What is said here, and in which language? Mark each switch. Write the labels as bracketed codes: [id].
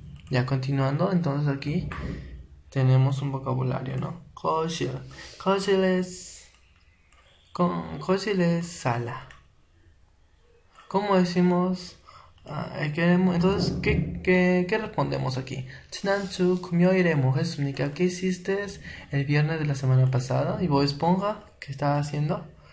[es] Ya continuando, entonces aquí tenemos un vocabulario, ¿no? 거실. 거실 es sala. ¿Cómo decimos? Entonces, ¿qué respondemos aquí? [ko] 지난주 금요일에 뭐 했습니까? [es] ¿Qué hiciste el viernes de la semana pasada? ¿Y Bob Esponja? ¿Qué estaba haciendo?